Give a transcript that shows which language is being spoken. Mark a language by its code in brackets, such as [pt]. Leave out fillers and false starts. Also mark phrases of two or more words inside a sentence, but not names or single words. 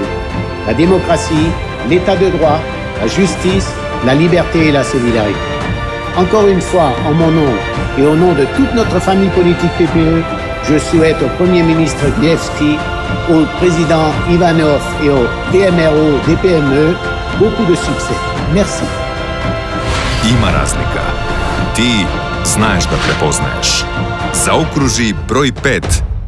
[fr] La démocratie, l'état de droit, la justice, la liberté et la solidarité. Encore une fois, en mon nom et au nom de toute notre famille politique PPE, je souhaite au Premier ministre Gruevski, au président Ivanov et au VMRO-DPME beaucoup de succès. Merci. [sr] Ima razlika. Ti znaš da prepoznaješ. Zaokruži broj 5